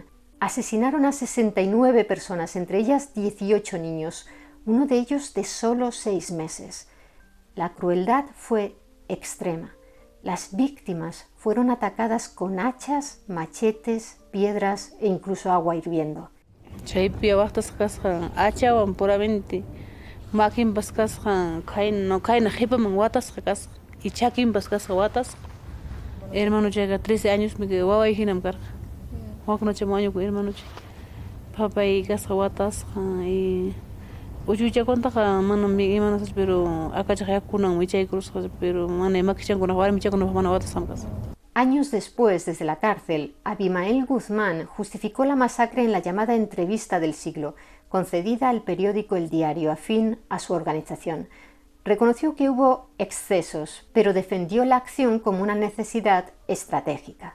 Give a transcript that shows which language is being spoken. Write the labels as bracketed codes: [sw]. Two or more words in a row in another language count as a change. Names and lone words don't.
[es] Asesinaron a 69 personas, entre ellas 18 niños, uno de ellos de solo 6 meses. la crueldad fue extrema. Las víctimas fueron atacadas con hachas, machetes, piedras e incluso agua hirviendo. [qu] Chaypi awaqtas kasqa achawan puramente makinpas kasqa kayna qipaman watasqa kasqa y chakinpas kasqa watasqa. Hermano chayqa 13 años mi waway hinam karqa. Waknocha mañuku hermano chay. Papay kasqa watasqa y uchuchakuntaqa manam imanasach pero akachaq yakunan wichaykurusqa pero mana makichankunaq wara michakunaq mana watasqam kasqa. [es] Años después, desde la cárcel, Abimael Guzmán justificó la masacre en la llamada Entrevista del Siglo, concedida al periódico El Diario, afín a su organización. Reconoció que hubo excesos, pero defendió la acción como una necesidad estratégica.